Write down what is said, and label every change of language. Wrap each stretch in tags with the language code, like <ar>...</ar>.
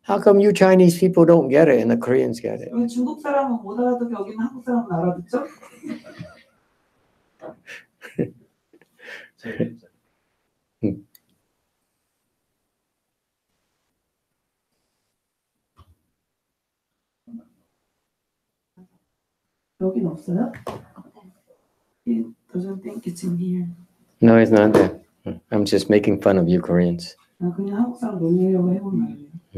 <en>How come you Chinese people don't get it and the Koreans get it?</en> <ko>왜 중국 사람은 못 알아듣고 여기는 한국 사람은 알아듣죠? 여긴 없어요?</ko> <en>It doesn't think it's in here. No, it's not there. I'm just making fun of you Koreans.</en> <ko>그냥 한국 사람 놀리려고 해본 말이에요.</ko>